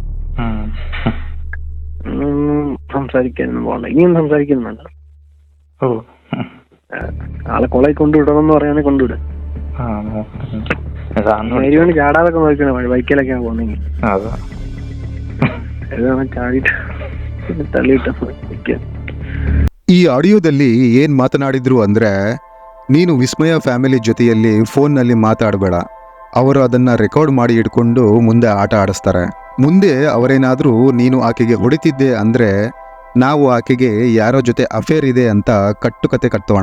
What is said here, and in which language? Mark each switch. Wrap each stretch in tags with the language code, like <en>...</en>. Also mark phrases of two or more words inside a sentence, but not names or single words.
<ml>സംസാരിക്കാനൊന്നും പോകണ്ട, ഇനിയും സംസാരിക്കുന്നുണ്ട്. ആളെ കൊളയിൽ കൊണ്ടുവിടണമെന്ന് പറയാണെങ്കിൽ കൊണ്ടുവിടും. വേണ്ടി ചാടാതൊക്കെ നോക്കണേ, ബൈക്കിലൊക്കെയാണ് പോകുന്നെങ്കിൽ ചാടിയിട്ട് ತಳ್ಳಿಟ್ಟು.</ml> <kn>ಈ ಆಡಿಯೋದಲ್ಲಿ ಏನ್ ಮಾತನಾಡಿದ್ರು ಅಂದ್ರೆ, ನೀನು ವಿಸ್ಮಯ ಫ್ಯಾಮಿಲಿ ಜೊತೆಯಲ್ಲಿ ಫೋನ್ನಲ್ಲಿ ಮಾತಾಡಬೇಡ, ಅವರು ಅದನ್ನ ರೆಕಾರ್ಡ್ ಮಾಡಿ ಇಟ್ಕೊಂಡು ಮುಂದೆ ಆಟ ಆಡಿಸ್ತಾರೆ. ಮುಂದೆ ಅವರೇನಾದ್ರೂ ನೀನು ಆಕೆಗೆ ಹೊಡಿತಿದ್ದೆ ಅಂದ್ರೆ ನಾವು ಆಕೆಗೆ ಯಾರೋ ಜೊತೆ ಅಫೇರ್ ಇದೆ ಅಂತ ಕಟ್ಟುಕತೆ ಕಟ್ಟೋಣ.</kn>